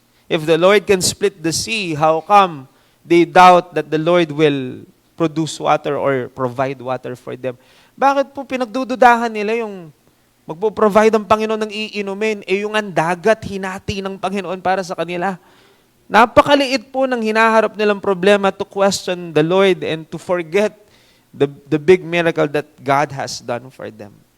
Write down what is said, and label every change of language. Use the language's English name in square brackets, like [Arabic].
[English] If the Lord can split the sea, how come they doubt that the Lord will produce water or provide water for them? [Filipino] Bakit po pinagdududahan nila yung magpo-provide ang Panginoon ng iinumin, yung ang dagat hinati ng Panginoon para sa kanila? Napakaliit po ng hinaharap nilang problema [English] to question the Lord and to forget the big miracle that God has done for them.